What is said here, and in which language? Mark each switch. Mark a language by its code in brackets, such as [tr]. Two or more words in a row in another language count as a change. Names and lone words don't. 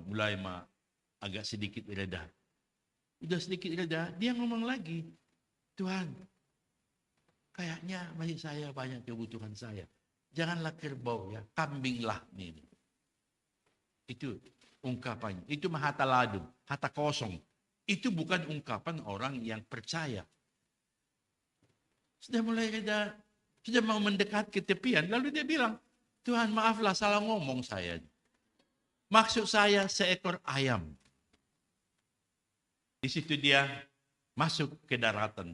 [id] Mulai agak sedikit reda. Udah sedikit reda, dia ngomong lagi. Tuhan, kayaknya masih saya banyak kebutuhan saya. Janganlah kerbau ya, kambinglah nih. Itu ungkapannya. Itu [bts] hata ladum, hata kosong. [id] Itu bukan ungkapan orang yang percaya. Sudah mulai reda, sudah mau mendekat ke tepian, lalu dia bilang, Tuhan maaflah salah ngomong saya. Maksud saya seekor ayam. Di situ dia masuk ke daratan.